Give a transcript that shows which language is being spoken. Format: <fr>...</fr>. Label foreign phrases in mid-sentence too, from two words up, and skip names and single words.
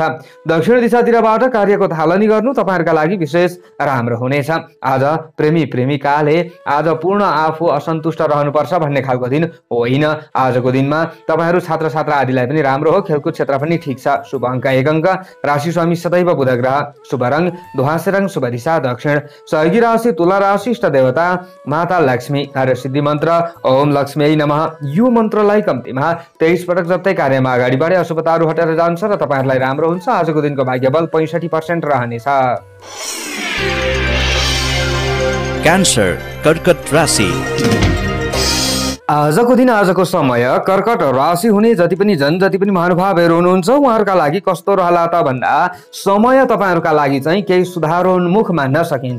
<ne>दक्षिण दिशातिरबाट कार्यको थालनी गर्नु तपाईँहरूका लागि विशेष राम्रो हुनेछ। आज प्रेमी प्रेमिकाले आज पूर्ण आफू असन्तुष्ट रहनुपर्छ भन्ने खालको दिन होइन। आजको दिनमा तपाईँहरू छात्र छात्रा आदिलाई पनि राम्रो हो। खेलकुद क्षेत्र पनि ठिक छ। शुभ अङ्क 1 अङ्क, राशि स्वामी सदैव बुध ग्रह, शुभ रङ धुवाँसे रङ, शुभ दिशा दक्षिण, सहयोगी राशि तुला राशि, इष्ट देवता माता लक्ष्मी, कार्य सिद्धि मन्त्र</ne> <sa>ओम लक्ष्मी नमः।</sa> <ne>यो मन्त्रलाई कम्तीमा 23 पटक जप्दै कार्यमा अगाडि बढे अशुभताहरू हटेर जान्छ र तपाईँहरूलाई राम्रो हुन्छ। आजको दिनको भाग्यबल 65% रहनेछ। क्यान्सर कर्कट राशि। आजको दिन आजको समय कर्कट राशि हुने जति पनि महानुभावहरू हुनुहुन्छ उहाँहरूका लागि कस्तो रहला त भन्दा समय तपाईँहरूका लागि चाहिँ केही सुधारोन्मुख मान्न सकिन्छ।</ne>